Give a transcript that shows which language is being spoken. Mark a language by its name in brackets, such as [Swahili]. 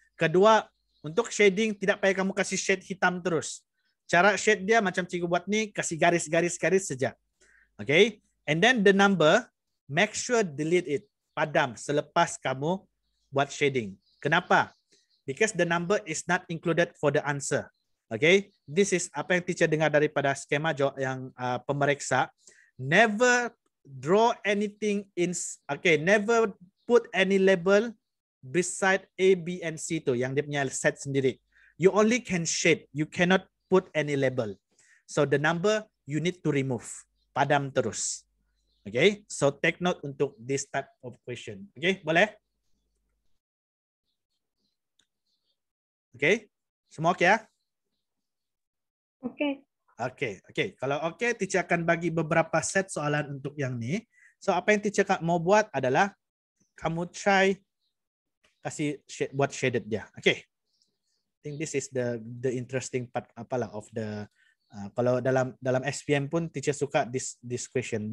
[Malay] Kedua, untuk shading tidak payah kamu kasih shade hitam terus. Cara shade dia macam cikgu buat ni, kasih garis-garis saja. Okay? [English] And then the number, make sure delete it. [Malay] Padam selepas kamu buat shading. [English] Kenapa? Because the number is not included for the answer. [Malay] Okay? [English] This is [Malay] apa yang teacher dengar daripada skema yang pemeriksa. [English] Never draw anything in, okay, never put any label beside A, B, and C tu, [Malay] yang dia punya set sendiri. [English] You only can shade, you cannot put any label. So the number you need to remove. [Malay] Padam terus. Okay, so take note untuk [English] this type of question. [Malay] Okay, boleh? Okay, semua okay ya? Okay. Okay. Kalau okay, teacher akan bagi beberapa set soalan untuk yang ni. So apa yang teacher mau buat adalah kamu [English] try [Malay] kasih buat shaded dia. Okay. [English] I think this is the interesting part apalah of the [Malay] kalau dalam SPM pun [English] teacher [Malay] suka [English] this question.